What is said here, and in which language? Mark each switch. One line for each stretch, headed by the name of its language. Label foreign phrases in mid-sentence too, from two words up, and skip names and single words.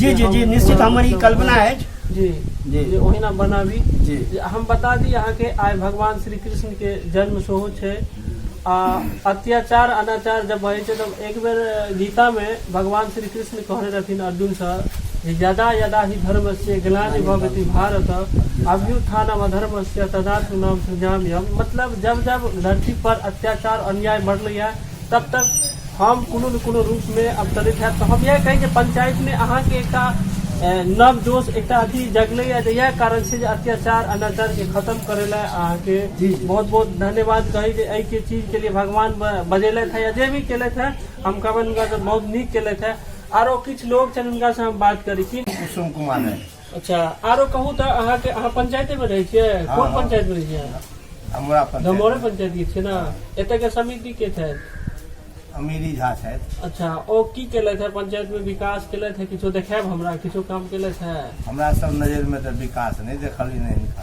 Maithili: जी जी जी निश्चित हमर ई कल्पना अछि। जी जी। जी ओहिना बनाबी। जी। हम बता दी यहाँ के आइ भगवान श्री कृष्ण के जन्म सेहो छै। अत्याचार अनाचार जब भय छै तब एक बेर गीता में भगवान श्री कृष्ण कहने रहथिन अर्जुन से
Sanskrit: यदा यदा ही धर्मस्य ग्लानि भवति भारत अभ्युत्थानम् अधर्मस्य तदात्मनं सृजाम्यहम्।
Maithili: मतलब जब जब धरती पर अत्याचार अन्याय बढ़लै तब तक हम कोनो न कोनो रूप में अवतरित है। तो हम यह कहें कि पंचायत में अहाँ के एक नव जोश एक अथी जगले यह कारण से अत्याचार अनाचार के खत्म करे ला अहाँ के बहुत बहुत धन्यवाद कही के चीज के लिए भगवान बजेले थे या जे भी केले थे हम कहबे उनका से बहुत नीक केले थे। आरो कुछ लोग छन उनका से हम बात करी कि कुसुम कुमार है। अच्छा आरो कहूँ तो अहाँ के अहाँ पंचायते में रहे छियै? कोन पंचायत में रहे छियै? हमरा धमोरा पंचायत के छै ना? एते के समिति के थे अमीरी झा छथि। अच्छा ओ की केले थे पंचायत में? विकास केले थे? किछो देखाब हमरा? किछो काम केले थे? हमरा सब नजर में तो विकास नहीं देखली नहीं हिनका।